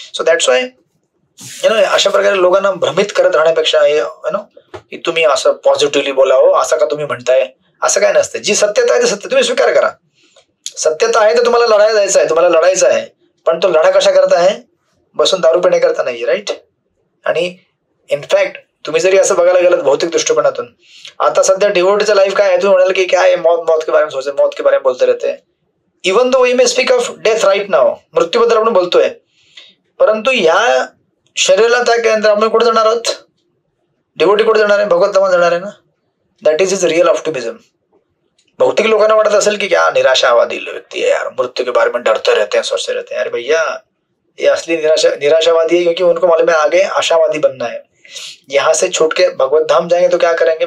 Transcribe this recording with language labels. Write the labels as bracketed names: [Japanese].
[Marathi] So that's why अशा प्रकारे लोकांना भ्रमित करत राहण्यापेक्षा की तुम्ही असं पॉझिटिव्हली बोलावं, असं का तुम्ही म्हणताय? असं काय नसतं. जी सत्यता आहे ते सत्य तुम्ही स्वीकार करा. सत्यता आहे तर तुम्हाला लढायला जायचं आहे, तुम्हाला लढायचं आहे, पण तो लढा कशा करता आहे? बसून दारू पिणे करता नाही, राईट? आणि इनफॅक्ट तुम्ही जरी असं बघायला गेलात भौतिक दृष्टिकोनातून, आता सध्या डिवोटीचं लाईफ काय आहे? तुम्ही म्हणाल की काय [Hindi] मौत के बारे में सोचे, मौत के बारे में बोलते रहते. [English] even though we may speak of death right now, [Marathi] मृत्यूबद्दल आपण बोलतोय, परंतु या शरीराला त्या केंद्र आपण कुठे जाणार आहोत? डिवोटी कुठे जाणार आहे? भगवत धामात जाणार आहे ना. [English] That is is real optimism. [Marathi] भौतिक लोकांना वाटत असेल की [Hindi] क्या निराशावादी व्यक्ति है यार, मृत्यू के बारे में डरते रहते हैं, सोचते रहते हैं. अरे भैया, ये असली निराशावादी है, क्योंकि उनको मालूम है आगे आशावादी बनना है. यहाँ से छूट के भगवत धाम जाएंगे तो क्या करेंगे?